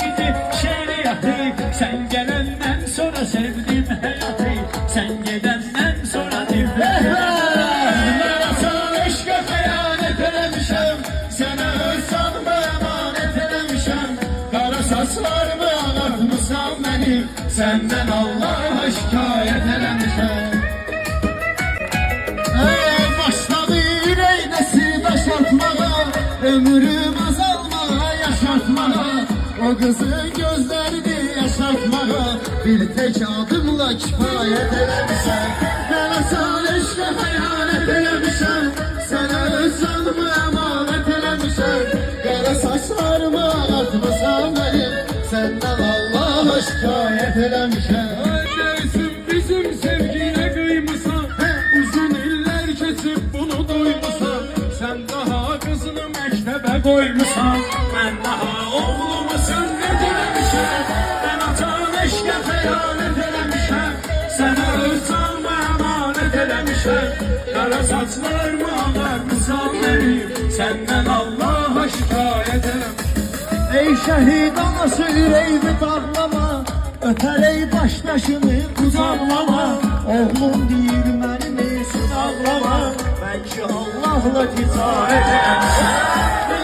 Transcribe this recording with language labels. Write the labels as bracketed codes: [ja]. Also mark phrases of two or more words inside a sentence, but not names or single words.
[az] şehriyatı. [tr] Sen gelenden sonra sevdim hayatı. Sen gidenden sonra nefret. Ben asıl eşke hayalet eləmişəm. [az] Sənə öz canımı emanet eləmişəm. Qara saçlarımı ağartmışsan məni. Səndən Allaha şikayət eləmişəm. Başladı ürəynəsi daşatmağa, ömrüm azalmağa, yaşatmağa. O kızın gözlerini yaşatmağa bir tek adımla kifayet eləmişəm. Ben asal eşke hayalet eləmişəm. Sənə öz canımı emanet eləmişəm. Qara saçlarımı ağartmışsan mənim. Səndən Allaha şikayet eləmişəm. [tr] Dersin bizim sevgiye kıymışsan, uzun iller geçip bunu duymusan. Sen daha kızını mektebe koymuşsan, [az] Ben daha oğlumu sünnet eləmişəm. Ben atan eşke hayalet eləmişəm. Sənə öz canımı emanet eləmişəm. Qara saçlarımı ağartmışsan mənim. Səndən Allaha şikayet eləmişəm. [tr] Ey şehit anası yüreğimi darlama, öter ey baştaşını kucaklama. Oğlum değil benim için ağlama, belki Allah'la ticaret edersin.